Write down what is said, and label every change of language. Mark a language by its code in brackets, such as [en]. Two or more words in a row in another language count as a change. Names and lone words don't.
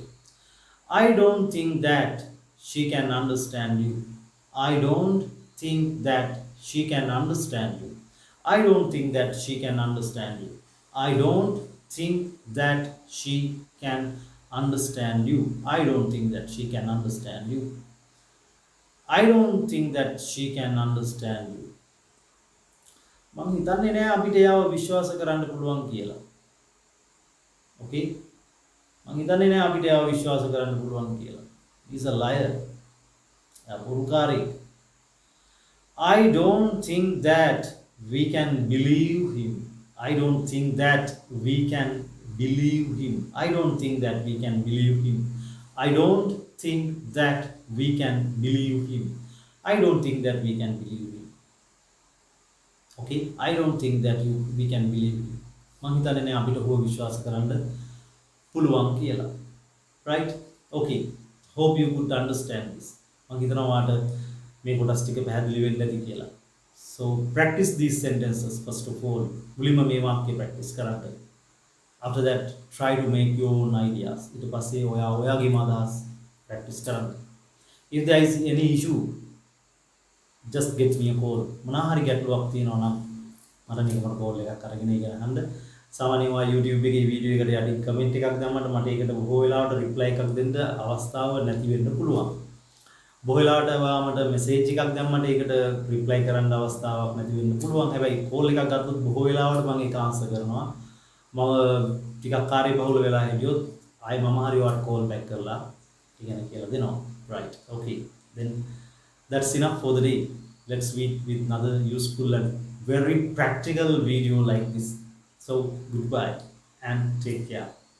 [en] I don't think that she can understand you. I don't think that she can understand you. I don't think that she can understand you. I don't think that she can understand you. I don't think that she can understand you. I don't think that she can understand you. [si] මං හිතන්නේ නෑ අපිට එයාව විශ්වාස කරන්න පුළුවන් කියලා. [en] Okay? [si] මං හිතන්නේ නෑ අපිට එයාව විශ්වාස කරන්න පුළුවන් කියලා. [en] He's a liar. [si] එයා බොරුකාරයෙක්. [en] I don't think that we can believe him. I don't think that we can believe him. I don't think that we can believe him. I don't think that we can believe him. I don't think that we can believe him. Okay? I don't think that we can believe him. [si] මං හිතන්නේ නෑ අපිට ඔහුව විශ්වාස කරන්න පුළුවන් කියලා. [en] Right? Okay. Hope you could understand this. [si] මං හිතනවා ඔයාට මේ කොටස් ටික පැහැදිලි වෙන්න ඇති කියලා. [en] So practice these sentences first of all. [si] මුලින්ම මේ වාක්‍ය practice කරන්න. [en] After that, try to make your own ideas. [si] ඊට පස්සේ ඔයාගේම අදහස් practice කරන්න. [en] If there is any issue, just get me a call. [si] මොනවා හරි ගැටලුවක් තියෙනවා නම් මට නිකම්ම call එකක් අරගෙන ඉගෙන ගන්න. සාමාන්‍යයෙන් ඔයා YouTube එකේ වීඩියෝ එකට යටින් comment එකක් දැම්මම මට ඒකට බොහෝ වෙලාවට reply එකක් දෙන්න අවස්ථාව නැති වෙන්න පුළුවන්. බොහෝ වෙලාවට ඔයා මට message එකක් දැම්මම ඒකට reply කරන්න අවස්ථාවක් නැති වෙන්න පුළුවන්. හැබැයි call එකක් ගත්තොත් බොහෝ වෙලාවට මම ඒක answer කරනවා. මම ටිකක් කාර්යබහුල වෙලා හිටියොත් ආයි මම හරි ඔයාට [en] call back [si] කරලා ඉගෙන කියලා දෙනවා. [en] Right. Okay. Then that's enough for the day. Let's meet with another useful and very practical video like this. So goodbye and take care.